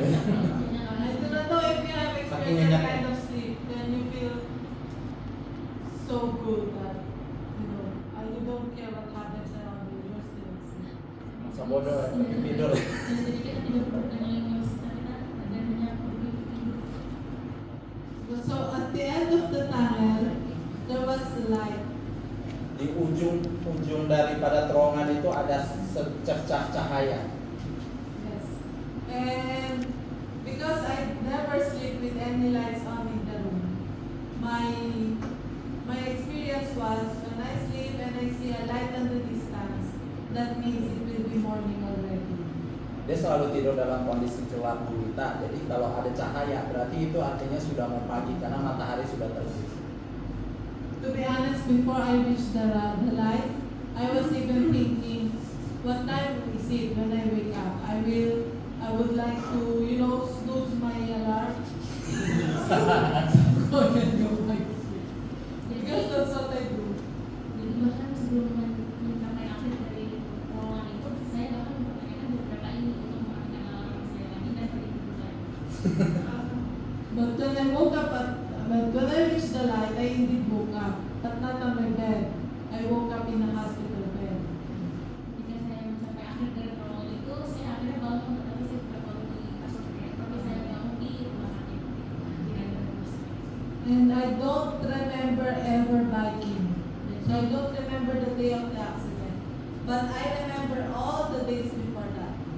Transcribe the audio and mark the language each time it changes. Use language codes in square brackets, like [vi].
[en] I do not know if you have experienced that kind of sleep, then you feel so good that you don't care what happens around you, you're still asleep. [id] Masa bodoh tidur. Jadi kita tidur dengan lingkungan sekitar kita dan hanya pergi tidur. [en] So at the end of the tunnel, there was light. [id] di ujung daripada terowongan itu ada secercah cahaya. [en] Yes. And because I never sleep with any lights on in the room, my experience was when I sleep and I see a light in the distance, that means it will be morning already. [id] Dia selalu tidur dalam kondisi gelap gulita. Jadi kalau ada cahaya berarti itu artinya sudah mau pagi karena matahari sudah terbit. [en] To be honest, before I reached the light, I was even thinking, what time is it when I wake up? I would like to, snooze my alarm. Go and go back to sleep. Because that's what I do. [id] Jadi bahkan sebelum mencapai akhir dari terowongan itu, saya bahkan mempertanyakan beberapa ini untuk mematikan alarm saya lagi dan pergi tidur. [en] But when I reached the light, I indeed woke up, but not on my bed. I woke up in a hospital bed. [id] Jika saya mencapai akhir dari terowongan itu, saya akhirnya bangun, tetapi saya tidak bangun di kasur saya, tapi saya bangun di rumah sakit, di rumah sakit. [en] And I don't remember ever biking. So I don't remember the day of the accident. But I remember all the days before that.